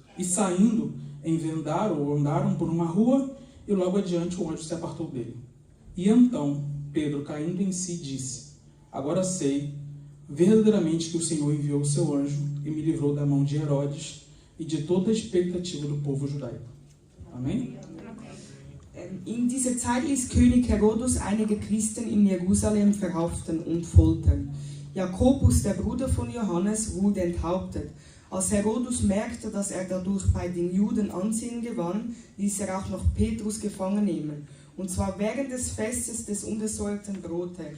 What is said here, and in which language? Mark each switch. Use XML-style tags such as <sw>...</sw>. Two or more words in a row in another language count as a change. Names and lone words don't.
<pt>E saindo, andaram por uma rua, e logo adiante o anjo se apartou dele. E então Pedro, caindo em si, disse: Agora sei verdadeiramente que o Senhor enviou o seu anjo e me livrou da mão de Herodes e de toda a expectativa do povo judaico. Amém?</pt> <de>In dieser Zeit ließ König Herodes einige Christen in Jerusalem verhaften und foltern. Jakobus, der Bruder von Johannes, wurde enthauptet. Als Herodes merkte, dass er dadurch bei den Juden Ansehen gewann, ließ er auch noch Petrus gefangen nehmen, und zwar während des Festes des ungesäuerten Brotes.</de>